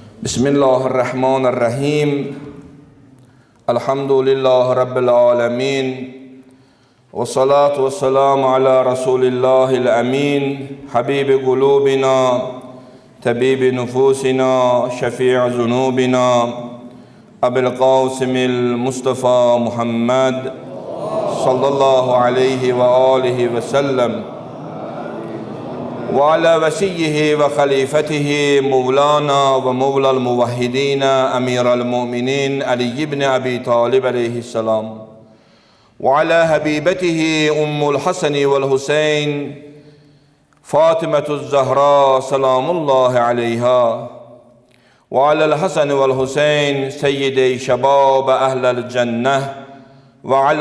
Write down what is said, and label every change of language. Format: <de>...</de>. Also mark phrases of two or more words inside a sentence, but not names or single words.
<ar>Bismillahirrahmanirrahim. الحمد لله رب العالمين. والصلاة والسلام على رسول الله الأمين. حبيب قلوبنا، طبيب نفوسنا، شفيع ذنوبنا. أبي القاسم المصطفى محمد صلى الله عليه وآله وسلم. وعلى وسيه وخليفته مولانا ومولى الموحدين أمير المؤمنين علي بن أبي طالب عليه السلام وعلى حبيبته أم الحسن والحسين فاطمة الزهراء سلام الله عليها وعلى الحسن والحسين سيدي شباب أهل الجنة وعلى</ar>